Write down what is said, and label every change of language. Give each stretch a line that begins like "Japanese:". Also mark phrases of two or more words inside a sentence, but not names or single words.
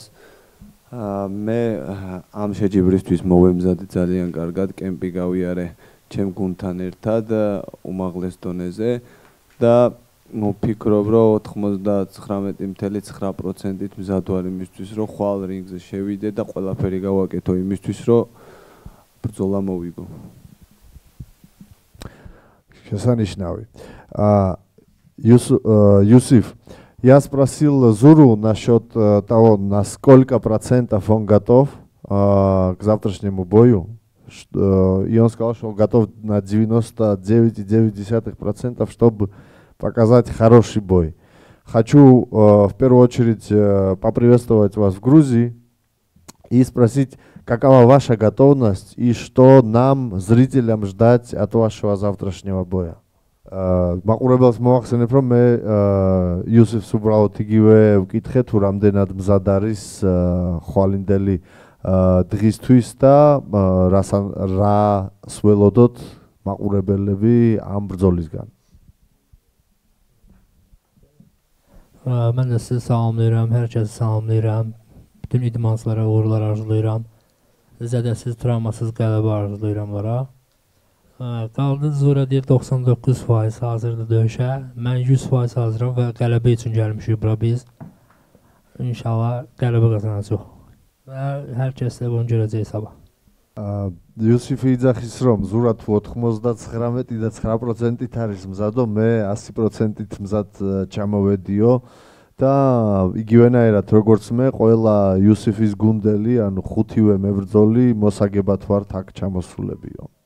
Georgian: მე ამ შეჯიბრისთვის მოვემზადე ძალიან კარგად, კემპი გავიარე ჩემ გუნდთან ერთად უმაღლეს დონეზე და ვფიქრობ, რომ 99.9%-ით მზად ვარ იმისთვის, რომ ხვალ რინგზე შევიდე და ყველაფერი გავაკეთო იმისთვის, რომ ბრძოლა მოვიგო. Შესანიშნავი.
Russian: Юсиф, я спросил Зуру насчет того, на сколько процентов он готов к завтрашнему бою. И он сказал, что он готов на 99,9%, чтобы показать хороший бой. Хочу в первую очередь поприветствовать вас в Грузии и спросить, какова ваша готовность и что нам, зрителям, ждать от вашего завтрашнего боя?
Georgian: მაყურებელს მოახსენებ, რომ მე იუსიფს უბრალოდ იგივე ვკითხე, თუ რამდენად მზად არის ხვალინდელი დღისთვის და რა სველოდოთ მაყურებელები ამ ბრძოლისგან.
Azerbaijani: Mən də sizi salamlayıram, hər kəsi salamlayıram. Bütün idmanslara uğurlar arzulayıram. Zədəsiz, travmasız qələbə arzulayıram onlara. Qaldı Zura deyir 99% hazırdır döyüşə. Mən 100% hazıram və qələbə üçün gəlmişik bura biz. İnşallah qələbə qazanacağıq. Və hər kəslə bunu görəcəyik sabah.
Georgian: იუსიფი იძახის რომ ზურა თუ 99 და 9%-ით არის მზადო, მე 100%-ით მზად ჩამოვედიო და იგივენაირად როგორც მე, ყველა იუსიფის გუნდელი, ანუ ხუთივე მებრძოლი მოსაგებად ვართ აქ ჩამოსულებიო.